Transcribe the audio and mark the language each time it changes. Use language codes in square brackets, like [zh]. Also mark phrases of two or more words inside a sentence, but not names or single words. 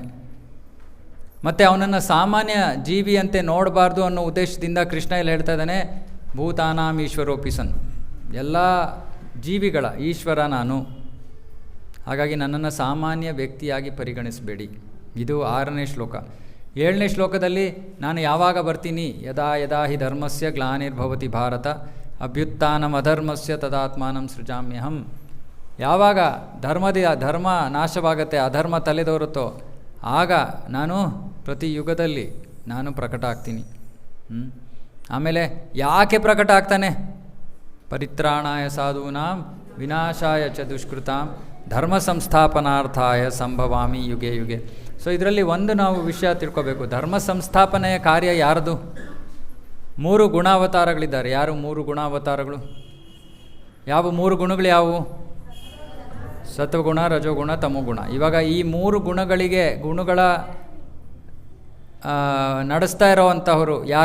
[kn] ಮತ್ತು ಅವನನ್ನು ಸಾಮಾನ್ಯ ಜೀವಿಯಂತೆ ನೋಡಬಾರ್ದು ಅನ್ನೋ ಉದ್ದೇಶದಿಂದ ಕೃಷ್ಣ ಇಲ್ಲಿ ಹೇಳ್ತಾ ಇದ್ದಾನೆ, [sa] ಭೂತಾನಾಂ ಈಶ್ವರೋಪಿಸನ್, [kn] ಎಲ್ಲ ಜೀವಿಗಳ ಈಶ್ವರ ನಾನು, ಹಾಗಾಗಿ ನನ್ನನ್ನು ಸಾಮಾನ್ಯ ವ್ಯಕ್ತಿಯಾಗಿ ಪರಿಗಣಿಸಬೇಡಿ. ಇದು 6ನೇ ಶ್ಲೋಕ. 7ನೇ ಶ್ಲೋಕದಲ್ಲಿ ನಾನು ಯಾವಾಗ ಬರ್ತೀನಿ, [sa] ಯದಾ ಯದಾ ಹಿ ಧರ್ಮಸ್ಯ ಗ್ಲಾನಿರ್ಭವತಿ ಭಾರತ ಅಭ್ಯುತ್ಥಾನಂ ಅಧರ್ಮಸ್ಯ ತದಾತ್ಮಾನಂ ಸೃಜಾಮ್ಯಹಂ. [kn] ಯಾವಾಗ ಧರ್ಮ ನಾಶವಾಗತ್ತೆ, ಅಧರ್ಮ ತಲೆದೋರುತ್ತೋ ಆಗ ನಾನು ಪ್ರತಿ ಯುಗದಲ್ಲಿ ನಾನು ಪ್ರಕಟ ಆಗ್ತೀನಿ. ಆಮೇಲೆ ಯಾಕೆ ಪ್ರಕಟ ಆಗ್ತಾನೆ? [sa] ಪರಿತ್ರಾಣಾಯ ಸಾಧೂನಾಂ ವಿನಾಶಾಯ ಚ ದುಷ್ಕೃತಾಂ ಧರ್ಮ ಸಂಸ್ಥಾಪನಾರ್ಥಾಯ ಸಂಭವಾಮಿ ಯುಗೆ ಯುಗೆ. [kn] ಸೊ ಇದರಲ್ಲಿ ಒಂದು ನಾವು ವಿಷಯ ತಿಳ್ಕೋಬೇಕು, ಧರ್ಮ ಸಂಸ್ಥಾಪನೆಯ ಕಾರ್ಯ ಯಾರದು? 3 ಗುಣಾವತಾರಗಳಿದ್ದಾರೆ. ಯಾರು 3 ಗುಣಾವತಾರಗಳು? ಯಾವ 3 ಗುಣಗಳು ಯಾವುವು? ಸತ್ವಗುಣ, ರಜೋಗುಣ, ತಮೋಗುಣ. ಇವಾಗ ಈ 3 ಗುಣಗಳ ನಡೆಸ್ತಾ ಇರೋವಂಥವರು ಯಾರು?